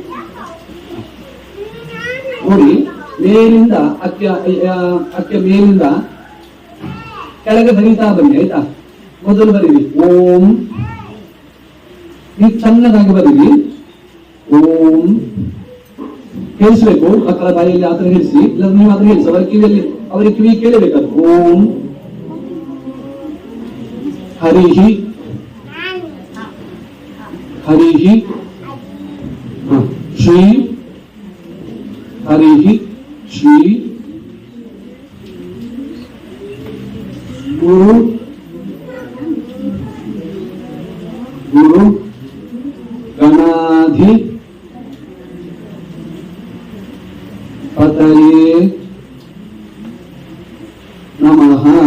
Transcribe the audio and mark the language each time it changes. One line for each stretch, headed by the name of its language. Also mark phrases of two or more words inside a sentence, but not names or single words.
Kannada: ನೋಡಿ, ಮೇಲಿಂದ ಅಕ್ಕಿಯ ಮೇಲಿಂದ ಕೆಳಗೆ ಬರೀತಾ ಬನ್ನಿ. ಆಯ್ತಾ? ಮೊದಲು ಬರೀರಿ ಓಂ, ನೀವು ಚೆನ್ನಾಗಿ ಬರೀರಿ ಓಂ. ಕೇಳಿಸ್ಬೇಕು, ಮಕ್ಕಳ ಬಾಯಲ್ಲಿ ಆತರ ಹೇಳಿಸಿ, ಇಲ್ಲ ನೀವು ಆತರ ಹೇಳಿಸಿ, ಅವರ ಕಿವಿಯಲ್ಲಿ ಅವರಿಗೆ ಕಿವಿ ಕೇಳಬೇಕಾದ್ರು.
Sanskrit: ಓಂ ಹರಿಹಿ ಹರಿಹಿ ಶ್ರೀ ಹರಿಹಿ ಶ್ರೀ ಗುರು ಗುರು ಗಣಾಧಿ ಪತಯೇ ನಮಃ.